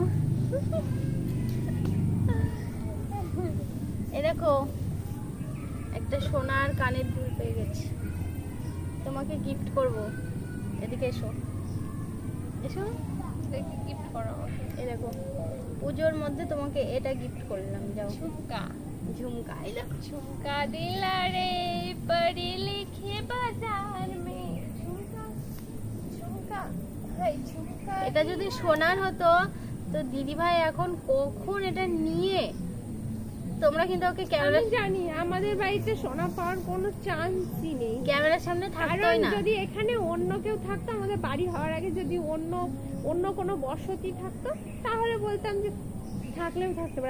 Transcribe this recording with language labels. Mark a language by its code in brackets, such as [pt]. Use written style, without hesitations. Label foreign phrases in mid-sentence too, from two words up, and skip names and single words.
[bn] এই দেখো একটা সোনার কানের দুল পেয়ে গেছি, তোমাকে গিফট করব। এদিকে এসো এসো, দেখি গিফট করো আমাকে। এই দেখো পুজোর মধ্যে তোমাকে এটা গিফট করলাম। যাও। [hi] झुमका [bn] এই দেখো [hi] झुमका दिला रे पढ़े लिखे बाजार में झुमका भाई झुमका। [bn] এটা যদি সোনার হতো তো দিদি ভাই এখন কখন এটা নিয়ে, তোমরা কিন্তু ওকে ক্যামেরা, আমি জানি আমাদের বাড়িতে সোনা পাওয়ার কোনো চান্সই নেই। ক্যামেরার সামনে থাকতোই কারণ না। যদি এখানে অন্য কেউ থাকতো, আমাদের বাড়ি হওয়ার আগে যদি অন্য কোনো বসতি থাকতো তাহলে বলতাম যে থাকলেও থাকতে পারে।